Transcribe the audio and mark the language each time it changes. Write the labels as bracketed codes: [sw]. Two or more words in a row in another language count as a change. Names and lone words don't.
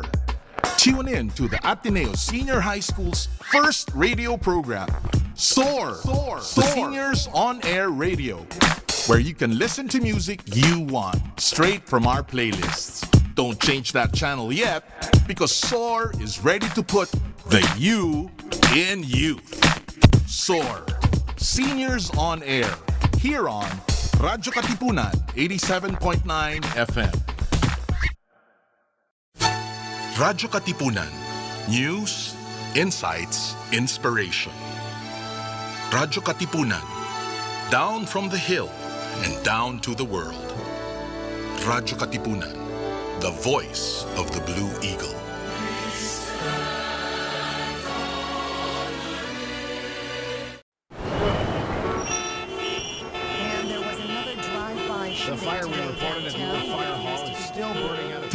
[en] Tune in to the Ateneo Senior High School's first radio program, Soar, the Seniors On Air Radio, where you can listen to music you want, straight from our playlists. Don't change that channel yet, because Soar is ready to put the you in youth. Soar, Seniors On Air, here on radyo-katipunan 87.9 FM. Radyo-katipunan, news, insights, inspiration. Radyo-katipunan, down from the hill and down to the world. Radyo-katipunan, the voice of the Blue Eagle. The fire we reported at the old fire hall is still burning out.